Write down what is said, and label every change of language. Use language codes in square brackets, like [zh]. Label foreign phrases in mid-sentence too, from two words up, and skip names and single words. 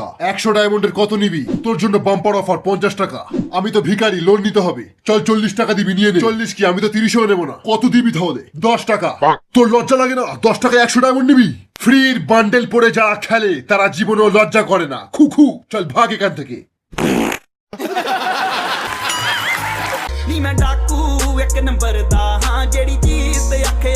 [bn] 100 ডায়মন্ডের কত নিবি? তোর জন্য [en] bumper offer [bn] 50 টাকা। আমি তো ভিখারি, লোন নিতে হবে। চল 40 টাকা দিবি, নিয়ে নে। 40 কি, আমি তো 30ও নেবো না। কত দিবি তাহলে? 10 টাকা। তোর লজ্জা লাগে না? 10 টাকায় 100 ডায়মন্ড নিবি? [en] free bundle [bn] পরে যারা খেলে তারা জীবনেও লজ্জা করে না। খুখু, চল ভাগ এখান থেকে। [pa] ਨੀ ਮੈਂ ਡਾਕੂ ਇੱਕ ਨੰਬਰ ਦਾ ਹਾਂ ਜਿਹੜੀ ਚੀਜ਼ ਤੇ ਆਖੇ